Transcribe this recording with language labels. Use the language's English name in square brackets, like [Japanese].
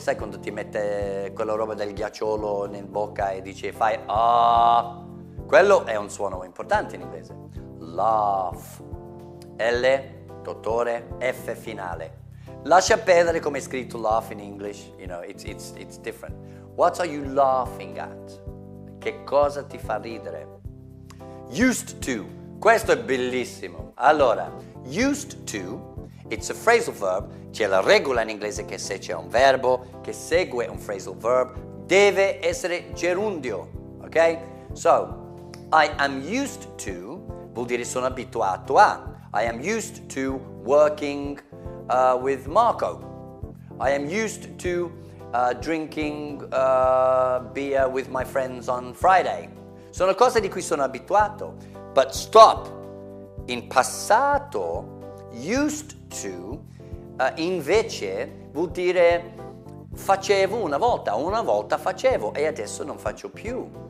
[Italian] Sai quando ti mette quella roba del ghiacciolo in bocca e dice fai ah? Quello è un suono importante in inglese. Laugh. L, dottore, F finale. Lascia perdere come è scritto laugh [English] in English, you know, it's different. What are you laughing at? [Italian] Che cosa ti fa ridere? Used to. Questo è bellissimo. Allora, used to, [English] it's a phrasal verb. [Italian] C'è la regola in inglese che se c'è un verbo che segue un phrasal verb, deve essere gerundio. Ok? [English] So, I am used to [Italian] vuol dire sono abituato a. [English] I am used to working with Marco. I am used to drinking beer with my friends on Friday. [Italian] Sono cose di cui sono abituato. [English] But stop. [Italian] In passato, used to, invece, vuol dire facevo una volta facevo e adesso non faccio più.